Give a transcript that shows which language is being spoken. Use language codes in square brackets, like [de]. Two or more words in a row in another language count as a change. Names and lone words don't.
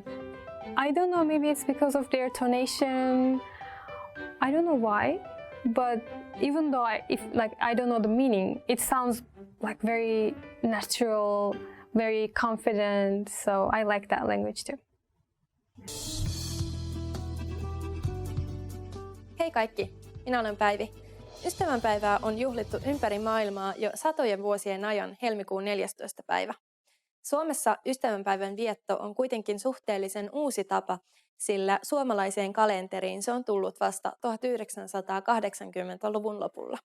[en] I don't know, maybe it's because of their tonation. I don't know why, but even though I don't know the meaning, it sounds like very natural, very confident. So I like that language too. [fi] Hei kaikki, minä olen Päivi. Ystävänpäivää on juhlittu ympäri maailmaa jo satojen vuosien ajan helmikuun 14. päivä. Suomessa ystävänpäivän vietto on kuitenkin suhteellisen uusi tapa, sillä suomalaiseen kalenteriin se on tullut vasta 1980-luvun lopulla.